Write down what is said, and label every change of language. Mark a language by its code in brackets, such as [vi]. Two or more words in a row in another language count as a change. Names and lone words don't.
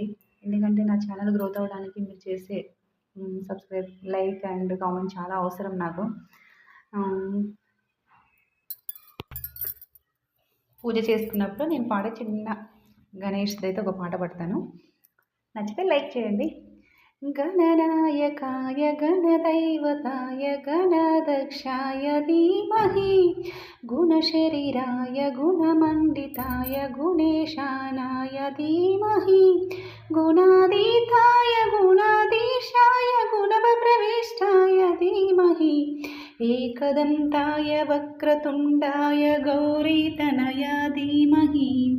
[te] ఎందుకంటే నా [en] channel growth [te] అవ్వడానికి మీరు చేసే [en] subscribe, like and comment [te] చాలా అవసరం నాకు. పూజ చేసుకున్నప్పుడు నేను పాడే చిన్న గణేష్‌ది అయితే ఒక పాట పాడతాను. నచ్చితే లైక్ చేయండి. [sa] గణనాయకాయ గణदैवताय गणाध्यक्षाय धीमहि गुणशरीराय गुणमण्डिताय गुणेशानाय धीमहि गुणातीताय गुणाधीशाय गुणप्रविष्टाय धीमहि एकदन्ताय वक्रतुण्डाय गौरीतनय धीमहि